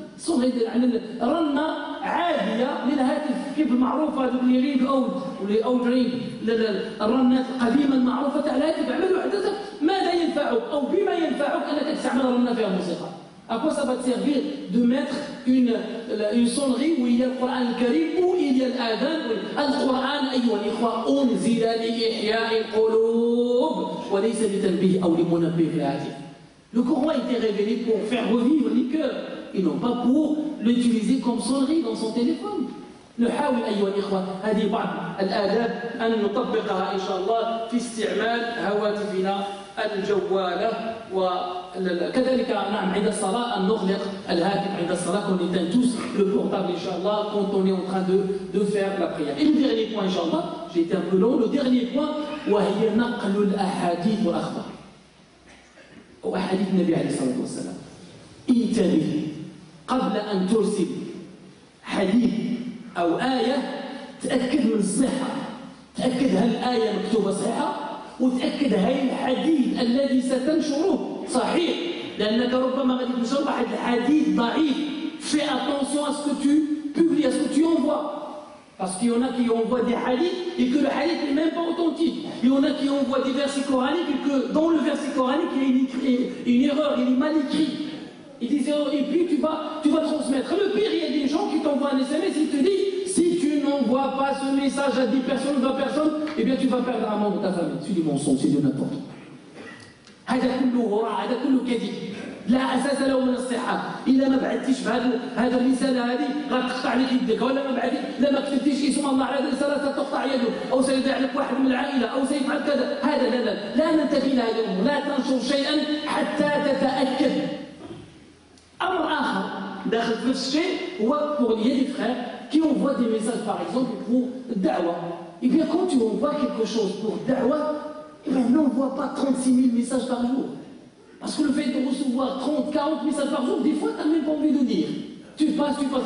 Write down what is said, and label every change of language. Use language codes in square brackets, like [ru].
[ar] sonnerie يعني رنة عادية للهاتف كيف المعروفة هذوك اللي ريد أو ريد الرنات القديمة المعروفة تاع الهاتف. اعملوا حدثك ماذا ينفعك أو بما ينفعك أنك تستعمل رنة فيها موسيقى. [fr] À quoi ça va te servir de mettre une sonnerie où il y a le Coran al-Karim, où il y a l'adhan? [ar] Al-Coran, أيها الإخوة, أنزل لإحياء القلوب وليس لتنبيه أو لمنبه الهاتف. [fr] Le Coran a été révélé pour faire revivre les cœurs et non pas pour l'utiliser comme sonnerie dans son téléphone. [ar] نحاول أيها الإخوة هذه بعض الآداب أن نطبقها إن شاء الله في استعمال هواتفنا الجوالة. وكذلك نعم عند الصلاة [fr] أن نغلق الهاتف عند الصلاة qu'on éteint tous le portable Inch'Allah quand on est en train de faire la prière. Et le dernier point Inch'Allah, j'ai été un peu long, le dernier point [ar] وهي نقل الأحاديث والأخبار أو أحاديث النبي عليه الصلاة والسلام. انتبه قبل أن ترسل حديث أو آية تأكد من الصحة، تأكد هل الآية مكتوبة صحيحة وتأكد هاي الحديث الذي ستنشره صحيح، لأنك ربما غادي تنشر واحد الحديث ضعيف. [fr] Fais attention à ce que tu publies, à ce que tu envoies. Parce qu'il y en a qui envoient des hadiths et que le hadith n'est même pas authentique. Il y en a qui envoient des versets coraniques et que dans le verset coranique, il y a une erreur, il est mal écrit. Et puis tu vas transmettre. Le pire, il y a des gens qui t'envoient un SMS, ils te disent si tu n'envoies pas ce message à 10 personnes ou 20 personnes, eh bien tu vas perdre un membre de ta famille. C'est du mensonge, c'est du n'importe quoi. [ar] هذا كله راح، هذا كله كذب لا اساس له من الصحه. الا ما بعثتيش هذا الرساله هذه غتقطع لك يدك، ولا ما بعثتي لا ما كتبتيش اسم الله على الرساله ستقطع يده، او سيدع لك واحد من العائله، او سيفعل كذا. هذا لا ننتبه لهذه الامور. لا تنشر شيئا حتى تتاكد. امر اخر داخل في نفس الشيء هو [fr] pour il y a des frères qui envoient des messages par exemple pour da'wa. Et bien quand tu envoies quelque chose pour da'wa, eh bien n'envoie pas 36 000 messages par jour. Parce que le fait de recevoir 30, 40 messages par jour, des fois, tu n'as même pas envie de dire. Tu passes.